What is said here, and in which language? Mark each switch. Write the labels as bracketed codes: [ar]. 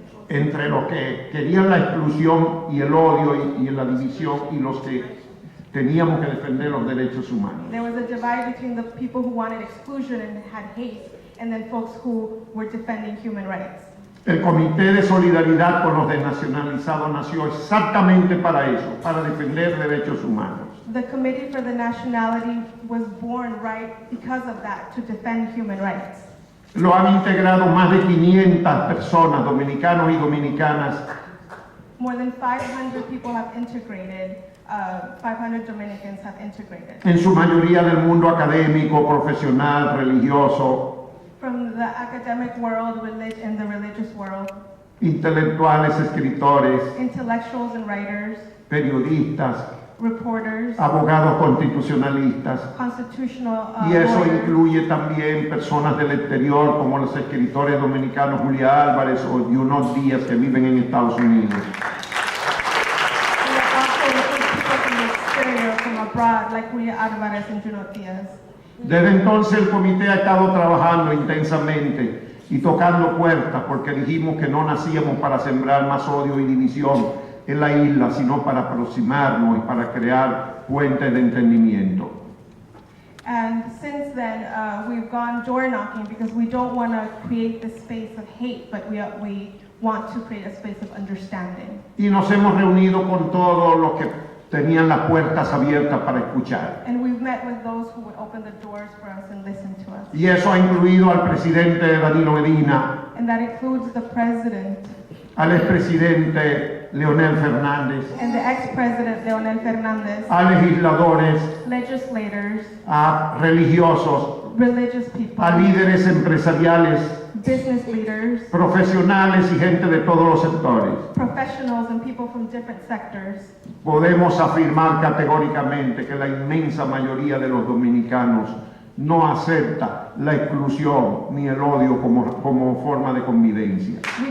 [es] Entre los que querían la exclusión y el odio y la división, y los que teníamos que defender los derechos humanos. [en] there was a divide between the people who wanted exclusion and had hate, and then folks who were defending human rights. [es] El Comité de Solidaridad con los Desnacionalizados nació exactamente para eso, para defender derechos humanos. [en] The Committee for the Nationality was born right because of that, to defend human rights. [es] Lo han integrado más de 500 personas, dominicanos y dominicanas, [en] More than 500 people have integrated, 500 Dominicans have integrated. [es] en su mayoría del mundo académico, profesional, religioso, [en] From the academic world, and the religious world, [es] intelectuales, escritores, [en] intellectuals and writers, [es] periodistas, [en] reporters, [es] abogados constitucionalistas, [en] constitutional [es] y eso [en] lawyers. [es] incluye también personas del exterior como los escritores dominicanos Julia Álvarez o Yunos Díaz, que viven en Estados Unidos. [en] And also people from the exterior, from abroad, like Julia Alvarez and Juno Diaz. [es] Desde entonces el comité ha estado trabajando intensamente y tocando puertas, porque dijimos que no nacíamos para sembrar más odio y división en la isla, sino para aproximarnos y para crear puentes de entendimiento. [en] And since then, we've gone door knocking because we don't want to create this space of hate, but we want to create a space of understanding. [es] Y nos hemos reunido con todos los que tenían las puertas abiertas para escuchar. [en] And we've met with those who would open the doors for us and listen to us. [es] Y eso ha incluido al presidente Danilo Medina, [en] And that includes the president [es] al expresidente Leonel Fernández, [en] and the ex-president Leonel Fernández, [es] a legisladores, [en] legislators, [es] a religiosos, [en] religious people, [es] a líderes empresariales, [en] business leaders, [es] profesionales y gente de todos los sectores. [en] professionals, and people from different sectors. [es] Podemos afirmar categóricamente que la inmensa mayoría de los dominicanos no acepta la exclusión ni el odio como forma de convivencia.